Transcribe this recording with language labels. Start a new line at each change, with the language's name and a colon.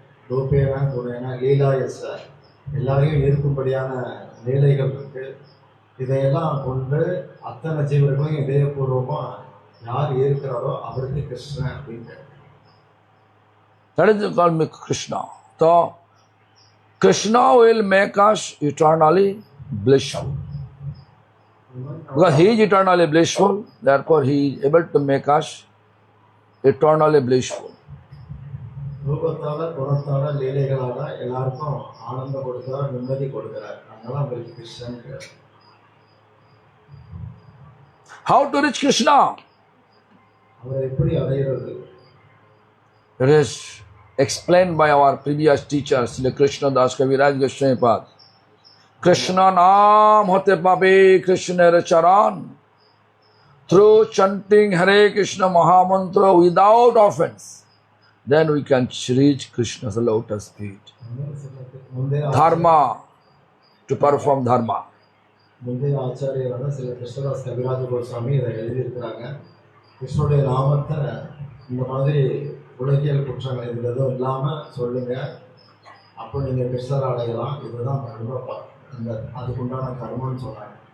Sanskrit: ரூபேனா குணேனா லீலாயச,
Tamil: எல்லாரையும் ஈர்க்கும்படியான லீலைகள் இருக்கு. இதையெல்லாம் கொண்டு அத்தனை ஜீவர்களையும் இதயபூர்வமா யார் ஈர்க்கிறாரோ அவருக்கு கிருஷ்ணன் அப்படின்னு.
English: That is called me Krishna. So, Krishna will make us eternally blissful. Because he is eternally blissful, therefore he is able to make us eternally blissful.
Tamil: ரூபத்தால குணத்தால லீலைகளால எல்லாருக்கும் ஆனந்தம் கொடுக்கிறார், நிம்மதி கொடுக்கிறார். அதனால அவருக்கு கிருஷ்ணன் பேர்.
English: How to reach Krishna?
Tamil: அவரை எப்படி அடைகிறது?
English: It is explained by our previous teachers, Sri Krishna Das Kaviraj Goswami Pad.
Bangla: Krishna naam hote pabe Krishna charan.
English: Through chanting Hare Krishna Mahamantra without offense, then we can reach Krishna's lotus feet.
Tamil: முந்தைய
English: Dharma, to perform dharma.
Tamil: முந்தைய ஆச்சாரியரான சில கிருஷ்ணதாஸ் கவிராஜ கோஸ்வாமி இதை எழுதியிருக்கிறாங்க. கிருஷ்ணனுடைய நாமத்தை இந்த மாதிரி உலகியல் குற்றங்கள் இது எதுவும் இல்லாமல் சொல்லுங்க, அப்போ நீங்கள் கிருஷ்ணர் அடையலாம். இதுதான் தர்மப்பா, இந்த அதுக்குண்டான கர்மம்னு சொன்னாங்க.